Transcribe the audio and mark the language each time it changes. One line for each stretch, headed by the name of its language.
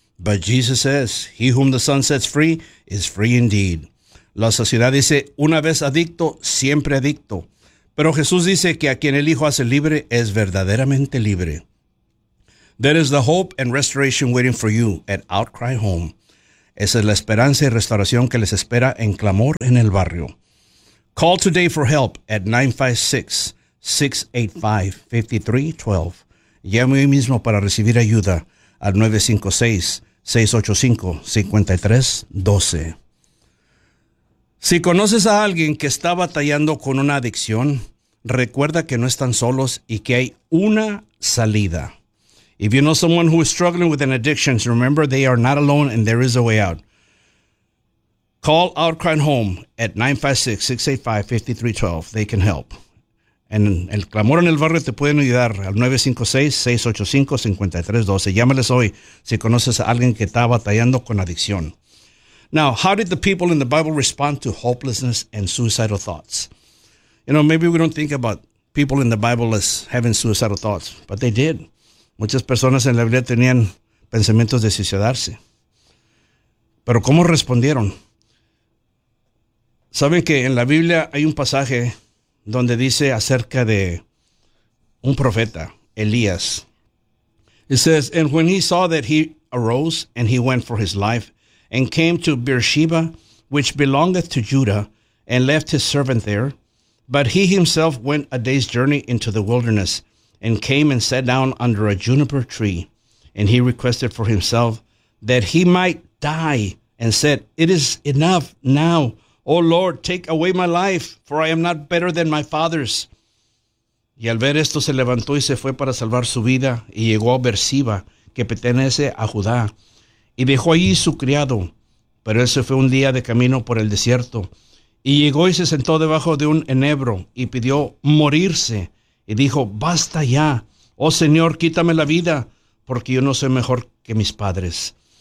English: But Jesus says, he whom the Son sets free is free indeed.
Spanish: La sociedad dice, una vez adicto, siempre adicto. Pero Jesús dice que a quien el Hijo hace libre es verdaderamente libre.
English: There is the hope and restoration waiting for you at Outcry Home.
Spanish: Esa es la esperanza y restauración que les espera en Clamor en el Barrio.
English: Call today for help at 956-685-5312.
Spanish: Llame hoy mismo para recibir ayuda al 956-685-5312. Si conoces a alguien que está batallando con una adicción, recuerda que no están solos y que hay una salida.
English: If you know someone who is struggling with an addiction, remember they are not alone and there is a way out. Call Outcry Home at 956-685-5312. They can help.
Spanish: En el Clamor en el Barrio te pueden ayudar al 956-685-5312. Llámales hoy si conoces a alguien que está batallando con adicción.
English: Now, how did the people in the Bible respond to hopelessness and suicidal thoughts? You know, maybe we don't think about people in the Bible as having suicidal thoughts, but they did.
Spanish: Muchas personas en la Biblia tenían pensamientos de suicidarse. Pero ¿cómo respondieron? ¿Saben que en la Biblia hay un pasaje donde dice acerca de un profeta, Elías?
English: It says, and when he saw that he arose and he went for his life and came to Beersheba, which belongeth to Judah, and left his servant there, but he himself went a day's journey into the wilderness and came and sat down under a juniper tree. And he requested for himself that he might die and said, it is enough now. Oh Lord, take away my life, for I am not better than my fathers.
Spanish: Y al ver esto se levantó y se fue para salvar su vida y llegó a Beersheba, que pertenece a Judá, y dejó allí su criado. Pero él se fue un día de camino por el desierto y llegó y se sentó debajo de un enebro y pidió morirse y dijo, basta ya, oh Señor, quítame la vida, porque yo no soy mejor que mis padres.